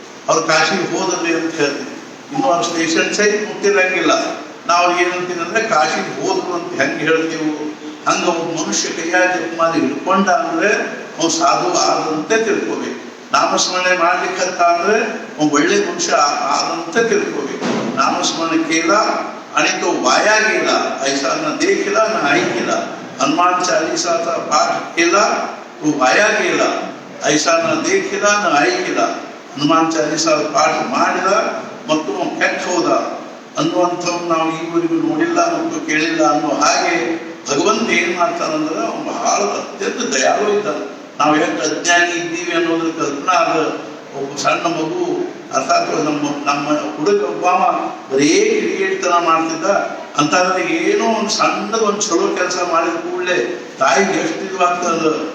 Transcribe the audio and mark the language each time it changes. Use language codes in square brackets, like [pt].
[kn] ಅವ್ರು ಕಾಶಿಗೆ ಹೋದ್ರಿ ಅಂತ ಹೇಳ್ದೆ. ಇನ್ನೂ ಅವ್ರ ಸ್ಟೇಷನ್ ಸೈಡ್ ಮುಟ್ಟಿರಂಗಿಲ್ಲ. ನಾವು ಏನಂತೀವಿ ಅಂದ್ರೆ ಕಾಶಿಗೆ ಹೋದ್ರು ಅಂತ ಹೆಂಗೆ ಹೇಳ್ತೀವಿ? ಹಂಗ ಒಬ್ಬ ಮನುಷ್ಯ ಕೈಯಾಗ ಜಪಮಾಲಿ ಹಿಡ್ಕೊಂಡ ಅಂದ್ರೆ ಅವ್ನು ಸಾಧು ಆದಂತೆ ತಿಳ್ಕೋಬೇಕು. ನಾಮಸ್ಮರಣೆ ಮಾಡ್ಲಿಕ್ಕಂತ ಅಂದ್ರೆ ಅವ್ನು ಒಳ್ಳೆ ಮನುಷ್ಯ ಆದಂತೆ ತಿಳ್ಕೋಬೇಕು. [mr] नामस्मरण केला आणि तो वाया गेला ऐसा न देखला न ऐकला. हनुमान चालीसाचा पाठ केला तो वाया गेला ऐसा न देखला न ऐकला. [kn] हनुमान चालीसा पाठ ಮಾಡಿದ ಮತ್ತು ಕೆಟ್ಟ ಹೋದ ಅನ್ನುವಂಥವು ನಾವು ಈವರೆಗೂ ನೋಡಿಲ್ಲ ಮತ್ತು ಕೇಳಿಲ್ಲ ಅನ್ನೋ ಹಾಗೆ ಭಗವಂತ ಏನ್ ಮಾಡ್ತಾನಂದ್ರೆ ಅವನು ಬಹಳ ಅತ್ಯಂತ ದಯಾಳು ಇದ್ದಾನೆ. ನಾವು ಎಷ್ಟು ಅಜ್ಞಾನಿ ಇದ್ದೀವಿ ಅನ್ನೋದ್ರ ಕಲ್ಪನಾ ಅದ. ಒಬ್ಬ ಸಣ್ಣ ಮಗು ಅರ್ಥಾತ್ ನಮ್ಮ ಹುಡುಗ ಒಬ್ಬ ಬರೀ ಕಿಡಿಗೇಡಿತನ ಮಾಡ್ತಿದ್ದ ಅಂತಂದ್ರೆ ಏನೋ ಒಂದು ಸಣ್ಣದೊಂದು ಚಲೋ ಕೆಲಸ ಮಾಡಿದ ಕೂಡಲೇ ತಾಯಿಗೆ ಎಷ್ಟು ಇದು ಆಗ್ತದ.